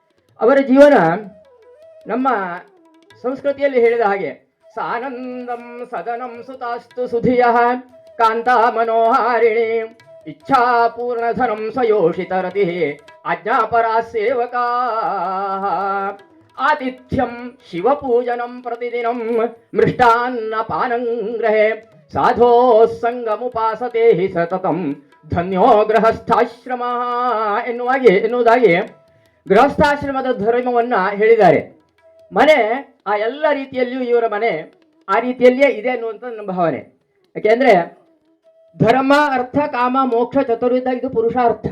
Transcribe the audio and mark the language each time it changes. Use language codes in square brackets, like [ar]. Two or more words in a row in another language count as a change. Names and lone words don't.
[kn] ಅವರ ಜೀವನ ನಮ್ಮ ಸಂಸ್ಕೃತಿಯಲ್ಲಿ ಹೇಳಿದ ಹಾಗೆ [sa] ಸಾನಂದಂ ಸದನಂ ಸುತಾಸ್ತು ಸುಧಿಯ ಕಾಂತ ಮನೋಹಾರಿಣಿ ಇಚ್ಛಾಪೂರ್ಣಧನಂ ಸ್ವಯೋಷಿತ ರತಿ ಆಜ್ಞಾಪರಾ ಸೇವಕಾ ಆತಿಥ್ಯಂ ಶಿವಪೂಜನಂ ಪ್ರತಿದಿನಂ ಮೃಷ್ಟಾನ್ನ ಪಾನಂಗ್ರಹೇ ಸಾಧೋ ಸಂಗಮುಪಾಸತೆ ಹಿ ಸತತಂ ಧನ್ಯೋ ಗೃಹಸ್ಥಾಶ್ರಮ [kn] ಎನ್ನುವುದಾಗಿ ಗೃಹಸ್ಥಾಶ್ರಮದ ಧರ್ಮವನ್ನ ಹೇಳಿದ್ದಾರೆ. ಮನೆ ಆ ಎಲ್ಲ ರೀತಿಯಲ್ಲಿಯೂ ಇವರ ಮನೆ ಆ ರೀತಿಯಲ್ಲಿಯೇ ಇದೆ ಅನ್ನುವಂಥ ನನ್ನ ಭಾವನೆ. ಯಾಕೆಂದ್ರೆ ಧರ್ಮ ಅರ್ಥ ಕಾಮ ಮೋಕ್ಷ ಚತುರ್ವಿಧ ಇದು ಪುರುಷಾರ್ಥ.